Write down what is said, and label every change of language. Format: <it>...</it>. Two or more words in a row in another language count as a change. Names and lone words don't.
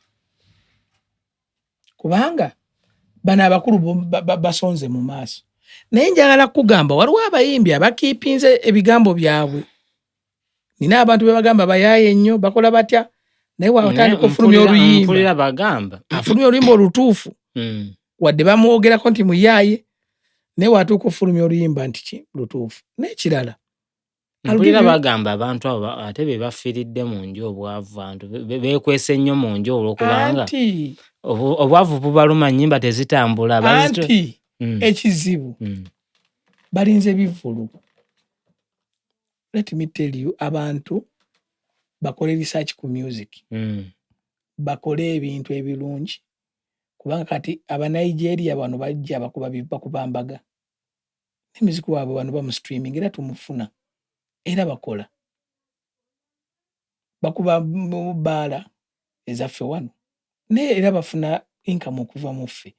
<lg>kubanga bano abakulu basonze mu maaso naye njagala kugamba waliwo abayimbi abakiipinze ebigambo byabwe nina abantu be bagamba bayaaye ennyo bakola batya naye watandika ofulumya oluyimba afulumya oluyimba olutuufu wadde bamwogerako nti muyaaye naye watuuka ofulumya oluyimba nti lutuufu n'ekirala mpulira bagamba abantu abo ate be bafiiridde mu nju obwavu, abantu beekwese nnyo mu nju olw'okubanga obwavu bubaluma, nnyimba tezitambula. Anti ekizibu balinze bivulu.</lg> <en>Let me tell you,</en> <lg>abantu bakole research ku music, bakole ebintu ebirungi, kubanga kati Abanigeria bano bajja bakuba mbaga n'emiziki waabwe bano bamu streaming era tumufuna era bakola bakuba bbaala ezaffe wano naye era bafuna income okuva mu ffe.</lg>